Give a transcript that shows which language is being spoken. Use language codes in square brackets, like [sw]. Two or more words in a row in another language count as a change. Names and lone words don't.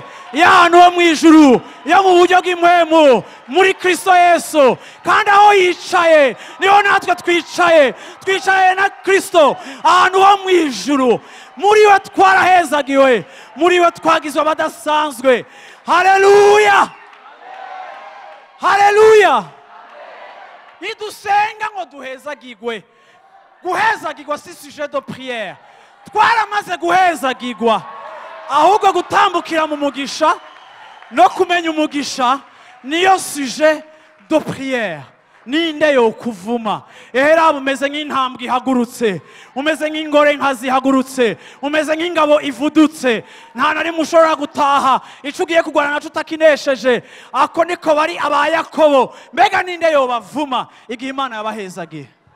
[rn] y'ahantu ho mu ijuru yo mu buryo bw'impwemu muri Kristo Yesu, kandi aho yicaye niho natwe twicaye na Kristo ahantu ho mu ijuru. Muri we twarahezagiwe, muri we twagizwe abadasanzwe. Haleluya, haleluya. Nidusenga ngo duhezagirwe, guhezagirwa si [fr] sujet de prière, [rn] twaramaze guhezagirwa, ahubwo gutambukira mu mugisha no kumenya umugisha niyo [fr] sujet de prière, [rn] ninde yo kuvuma? Ehera umeze nk'intambwe ihagurutse, umeze nk'ingore nkazihagurutse, umeze nk'ingabo ivudutse, nta na rimwe ushobora gutaha ico ugiye kugwana naco utakinesheje. Ako niko bari aba Yakobo. Mbega ninde yo bavuma igihe Imana yabahezagiye?